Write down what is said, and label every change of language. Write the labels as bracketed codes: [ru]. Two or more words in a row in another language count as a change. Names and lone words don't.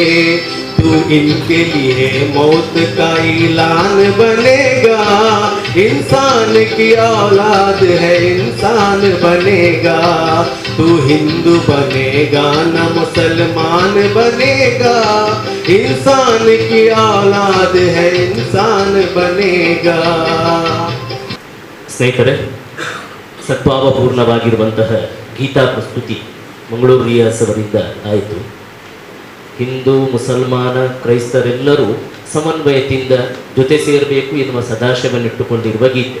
[hi] तू इनके लिए मौत का ऐलान बनेगा, इंसान की औलाद है इंसान बनेगा। तू हिंदू बनेगा न मुसलमान बनेगा, इंसान की औलाद है इंसान बनेगा। [kn] ಸ್ನೇಹಿತರೆ, ಸದ್ಭಾವಪೂರ್ಣವಾಗಿರುವಂತಹ ಗೀತಾ ಪ್ರಸ್ತುತಿ ಮಂಗಳೂರು ರಿಯಾಸ್ ಅವರಿಂದ ಆಯಿತು. ಹಿಂದೂ ಮುಸಲ್ಮಾನ ಕ್ರೈಸ್ತರೆಲ್ಲರೂ ಸಮನ್ವಯದಿಂದ ಜೊತೆ ಸೇರಬೇಕು ಎನ್ನುವ ಸದಾಶಯವನ್ನಿಟ್ಟುಕೊಂಡಿರುವ ಗೀತೆ.